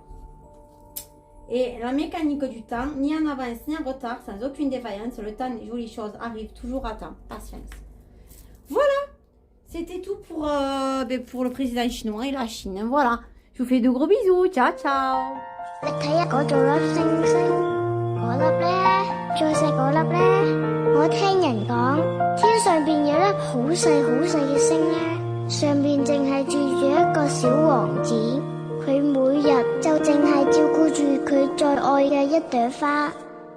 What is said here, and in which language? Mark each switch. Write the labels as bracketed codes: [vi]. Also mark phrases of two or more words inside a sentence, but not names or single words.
[fr] Et la mécanique du temps, ni en avance ni en retard, sans aucune défaillance, le temps des jolies choses arrive toujours à temps. Patience. Voilà. C'était tout pour le président chinois et la Chine. Voilà. Je vous fais de gros bisous. Ciao, ciao. [yue] 我聽人講，天上邊有粒好細好細嘅星呢，上邊淨係住住一個小王子，佢佢每日就淨係照顧住佢最愛嘅一朵花。